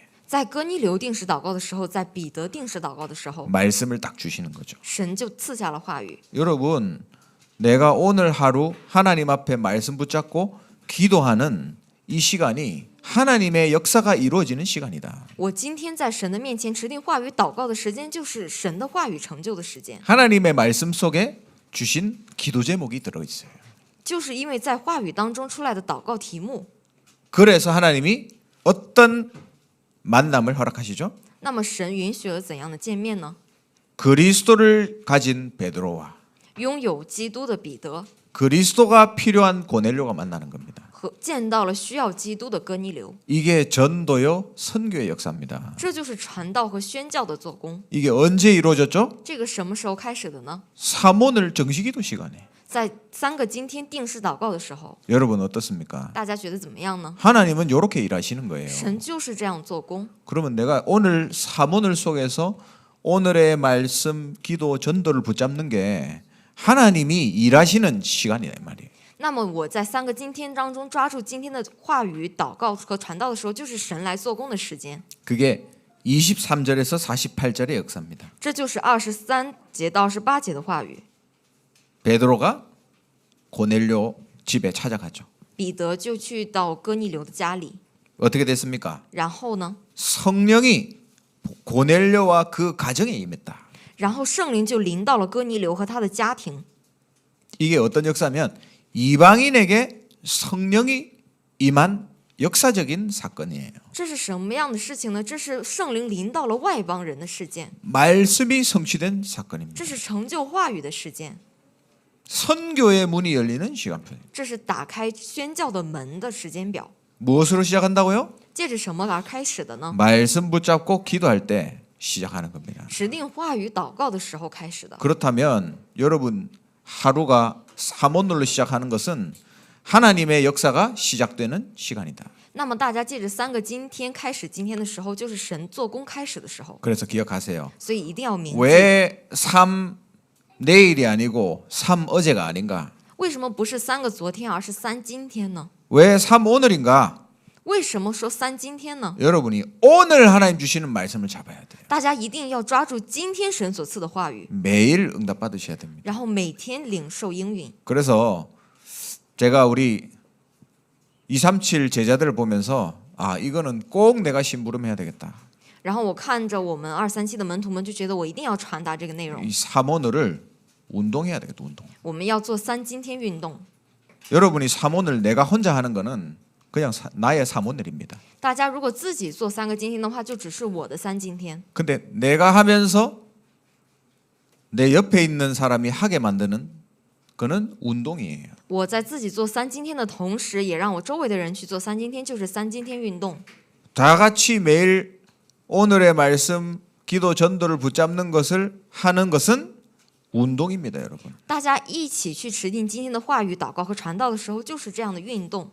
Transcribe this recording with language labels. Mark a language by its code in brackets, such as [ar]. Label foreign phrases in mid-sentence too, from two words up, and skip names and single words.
[zh] 在哥尼流定时祷告的时候，在彼得定时祷告的时候， [ko] 말씀을 딱 주시는 거죠. [zh] 神就赐下了话语。 [ko] 여러분, 내가 오늘 하루 하나님 앞에 말씀 붙잡고 기도하는 이 시간이 하나님의 역사가 이루어지는 시간이다. [zh] 我今天在神的面前持定话语祷告的时间，就是神的话语成就的时间。 [ko] 하나님의 말씀 속에 주신 기도 제목이 들어 있어요. [zh] 就是因为在话语当中出来的祷告题目， [ko] 그래서 하나님이 어떤 만남을 허락하시죠? [zh] 那么神允许了怎样的见面呢？ [ko] 그리스도를 가진 베드로와 [zh] 拥有基督的彼得 [ko] 그리스도가 필요한 고넬료가 만나는 겁니다. [zh] 和见到了需要基督的哥尼流。 [ko] 이게 전도요 선교의 역사입니다. [zh] 这就是传道和宣教的做工。 [ko] 이게 언제 이루어졌죠? [zh] 这个什么时候开始的呢？ [ko] 3오늘 정식기도 시간에. [zh] 在3个今天定时祷告的时候， [ko] 여러분 어떻습니까? [zh] 大家觉得怎么样呢？ [ko] 하나님은 이렇게 일하시는 거예요. [zh] 神就是这样做工。 [ko] 그러면 내가 오늘 3오늘 속에서 오늘의 말씀, 기도, 전도를 붙잡는 게 하나님이 일하시는 시간이란 말이에요. [zh] 那么我在3个今天当中抓住今天的话语、祷告和传道的时候，就是神来做工的时间。 [ko] 그게 23절에서 48절의 역사입니다. [zh] 这就是23节到28节的话语。 [ko] 베드로가 고넬료 집에 찾아가죠. [zh] 彼得就去到哥尼流的家里， [ko] 어떻게 됐습니까? [zh] 然后呢， [ko] 성령이 고넬료와 그 가정에 임했다. [zh] 然后圣灵就临到了哥尼流和他的家庭。 [ko] 이게 어떤 역사면 이방인에게 성령이 임한 역사적인 사건이에요. [zh] 这是什么样的事情呢？这是圣灵临到了外邦人的事件， [ko] 말씀이 성취된 사건입니다. [zh] 这是成就话语的事件， [ko] 선교의 문이 열리는 시간표예요. [zh] 这是打开宣教的门的时间表。 [ko] 무엇으로 시작한다고요? [zh] 借着什么而开始的呢？ [ko] 말씀 붙잡고 기도할 때 시작하는 겁니다. [zh] 指定话语祷告的时候开始的。 [ko] 그렇다면 여러분 하루가 3오늘로 시작하는 것은 하나님의 역사가 시작되는 시간이다. [zh] 那么大家借着3个今天开始今天的时候，就是神做工开始的时候， [ko] 그래서 기억하세요. [zh] 所以一定要铭记。 [ko] 왜 3 내일이 아니고 3 어제가 아닌가? [zh] 为什么不是3个昨天，而是3今天呢？ [ko] 왜 3 오늘인가? [zh] 为什么说3今天呢？ [ko] 여러분이 오늘 하나님 주시는 말씀을 잡아야 돼요. [zh] 大家一定要抓住今天神所赐的话语， [ko] 매일 응답 받으셔야 됩니다. [zh] 然后每天领受应允。 [ko] 그래서 제가 우리 237 제자들을 보면서 아 이거는 꼭 내가 심부름해야 되겠다. [zh] 然后我看着我们237的门徒们，就觉得我一定要传达这个内容。 [ko] 이 3 오늘을 운동해야 되겠다. 운동. [zh] 我们要做3今天运动。 [ko] 여러분이 3 오늘 내가 혼자 하는 거는 그냥 나의 3 오늘입니다. [zh] 大家如果自己做3个今天的话，就只是我的3今天。 [ko] 근데 내가 하면서 내 옆에 있는 사람이 하게 만드는 그는 운동이에요. [zh] 我在自己做3今天的同时，也让我周围的人去做3今天，就是3今天运动。 [ko] 다 같이 매일 오늘의 말씀, 기도, 전도를 붙잡는 것을 하는 것은 운동입니다, 여러분. [zh] 大家一起去持定今天的话语、祷告和传道的时候，就是这样的运动。